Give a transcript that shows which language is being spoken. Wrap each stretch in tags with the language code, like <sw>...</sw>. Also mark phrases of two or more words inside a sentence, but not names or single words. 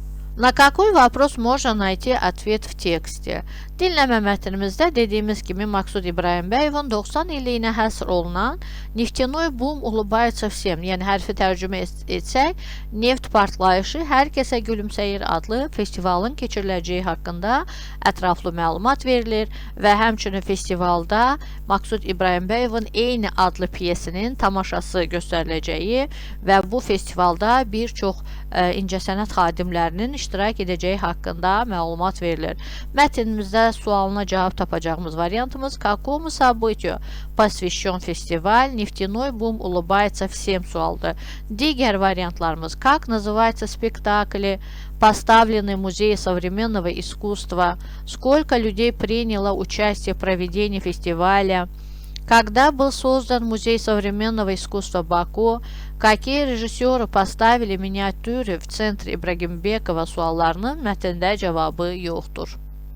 <ru>На какой вопрос можно найти ответ в tексте?</ru> <az>Dinləmə mətnimizdə dediyimiz kimi Maqsud İbrahimbəyovun 90 illiyinə həsr olunan</az> <ru>Нефтяной бум улыбается всем,</ru> <az>yəni hərfi tərcümə etsək, neft partlayışı hər kəsə gülümsəyir adlı festivalın keçiriləcəyi haqqında ətraflı məlumat verilir və həmçinin festivalda Maqsud İbrahimbəyovun eyni adlı piyesinin tamaşası göstəriləcəyi və bu festivalda bir çox incəsənət xadimlərinin iştirak edəcəyi haqqında məlumat verilir. Mətnimizdə sualına cavab tapacağımız variantımız</az> <ru>какому событию посвящен фестиваль «Нефтяной бум улыбается всем»</ru> <az>sualdır. Digər variantlarımız</az> <ru>как называется спектакли, поставленный в Музее современного искусства, сколько людей приняло участие в проведении фестиваля, когда был создан Музей современного искусства Баку, какие</ru> <az>rejissörü</az> <ru>поставили миниатюры в центре İbragimбекова</ru> <az>suallarının mətndə cavabı yoxdur.</az>